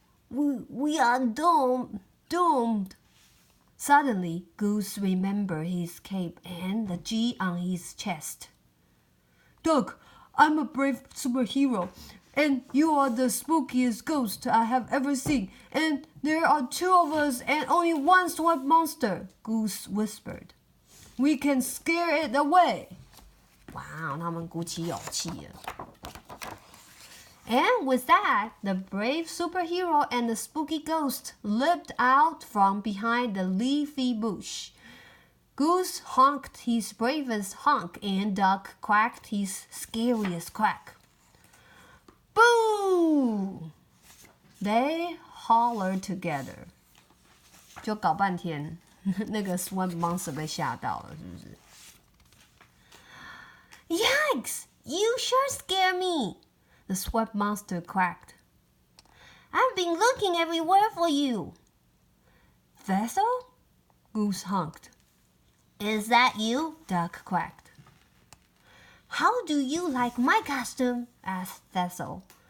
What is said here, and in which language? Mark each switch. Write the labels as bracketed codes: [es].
[en] We are doomed. Suddenly, Goose remembered his cape and the G on his chest. Duck, I'm a brave superhero, and you are the spookiest ghost I have ever seen, and there are two of us and only one swamp monster, Goose whispered. We can scare it away. [zh] Wow, 他们鼓起勇气了。 [en] And with that, the brave superhero and the spooky ghost leapt out from behind the leafy bush. Goose honked his bravest honk and Duck quacked his scariest quack. Boo! They hollered together. [zh] 就搞半天。那个 swamp monster 被吓到了，是不是 ？ [en] Yikes! You sure scare me! The swamp monster quacked. I've been looking everywhere for you. Vessel? Goose honked. Is that you? Duck quacked. How do you like my costume? Asked Vessel.